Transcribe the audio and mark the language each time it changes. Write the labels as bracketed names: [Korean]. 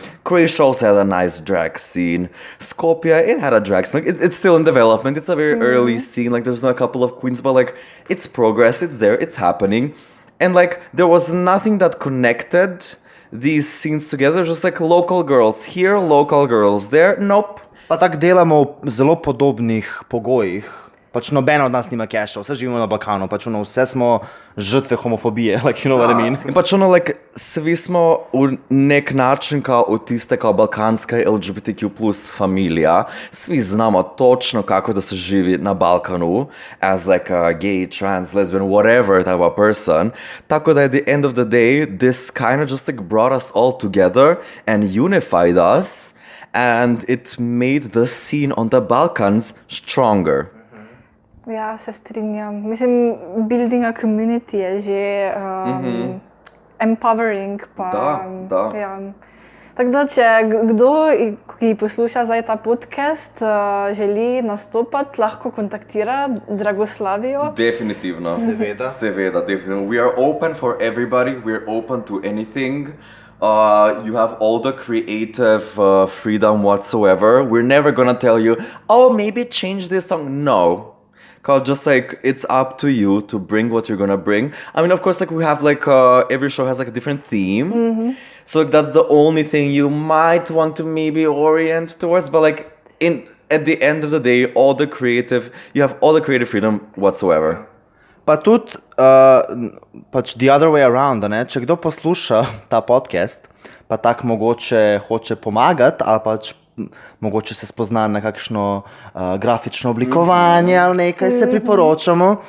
[English] Croatia also had a nice drag scene. Skopje, it had a drag scene. Like, it's still in development. It's a very early scene. Like, there's not a couple of queens, but, like, it's progress. It's there. It's happening. And, like, there was nothing that connected these scenes together, just like local girls here, local girls there. Nope. [Slovenian] Pa tako delamo v zelo podobnih pogojih. Pač nobena od nas nima keša, vse živimo na Balkanu, pač vse smo žrtve homofobije, [English] like, you know what I mean? [Slovenian] In pač like, svi smo v nek način kao v tiste kao balkanska LGBTQ plus familija. [Croatian] Svi znamo točno kako da se živi na Balkanu [English] as like a gay, trans, lesbian, whatever type of person. [Slovenian] Tako da [English] at the end of the day, this kind of just like brought us all together and unified us, and it made the scene on the Balkans stronger. [Slovenian] Ja, se strinjam. Mislim, [English] building a community [Slovenian] je že empowering. Pa, Da. Ja. Tako da, če kdo, ki posluša zdaj ta podcast, želi nastopati, lahko kontaktira Dragoslavijo. Definitivno. Seveda. Definitivno. [English] We are open for everybody. We are open to anything. You have all the creative freedom whatsoever. We're never gonna tell you, oh, maybe change this song. No. Just like it's up to you to bring what you're gonna bring. I mean, of course, like we have like every show has like a different theme, so like, that's the only thing you might want to maybe orient towards. But like at the end of the day, you have all the creative freedom whatsoever. [Slovenian] Pa tudi pač [English] the other way around, [Slovenian] ne? Če kdo posluša ta podcast, pa tako mogoče hoče pomagati ali pač mogoče se spozna na kakšno grafično oblikovanje ali nekaj, se priporočamo.